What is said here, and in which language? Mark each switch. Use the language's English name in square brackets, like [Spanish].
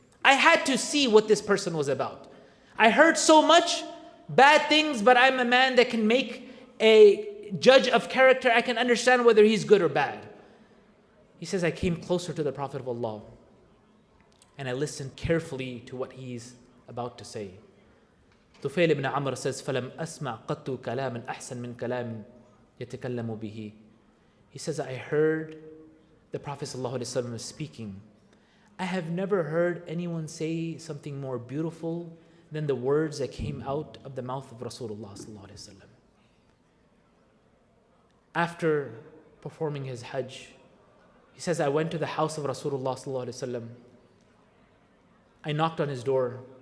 [English] I had to see what this person was about. I heard so much bad things, but I'm a man that can make a judge of character. I can understand whether he's good or bad. He says, I came closer to the Prophet of Allah, and I listened carefully to what he's about to say. Tufail ibn Amr says, [Arabic] فَلَمْ أَسْمَعْ قَطُّ كَلَامًا أَحْسَنْ مِنْ كَلَامٍ يَتَكَلَّمُ بِهِ. [English] He says, I heard the Prophet ﷺ was speaking. I have never heard anyone say something more beautiful than the words that came out of the mouth of Rasulullah ﷺ. After performing his Hajj, he says, I went to the house of Rasulullah ﷺ. I knocked on his door.